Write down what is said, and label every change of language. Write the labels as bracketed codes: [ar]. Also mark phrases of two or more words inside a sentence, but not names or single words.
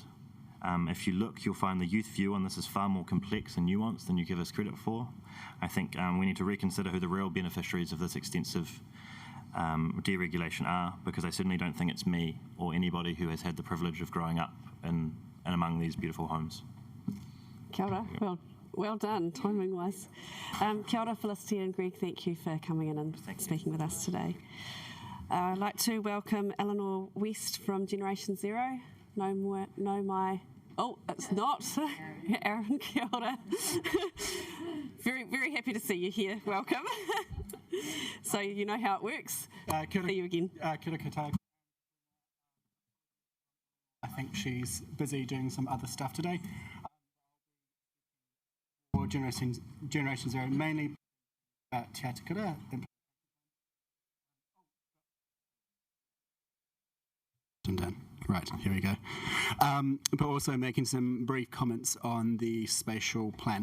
[en] If you look, you'll find the youth view on this is far more complex and nuanced than you give us credit for. I think we need to reconsider who the real beneficiaries of this extensive deregulation are, because I certainly don't think it's me or anybody who has had the privilege of growing up in and among these beautiful homes. [mi] Kia ora. [en] Well done, timing-wise. [mi] Kia ora, [en] Felicity and Greg. Thank you for coming in and speaking with us today. I'd like to welcome Eleanor West from Generation Zero. It's not. Aaron, [mi] kia ora. [en] Very, very happy to see you here. Welcome. So you know how it works. [mi] Kia ora, [en] See you again. [mi] Kia ora koutou. [en] I think she's busy doing some other stuff today. For Generation Zero, mainly Te Atakura. Done. Right, here we go. But also making some brief comments on the spatial plan.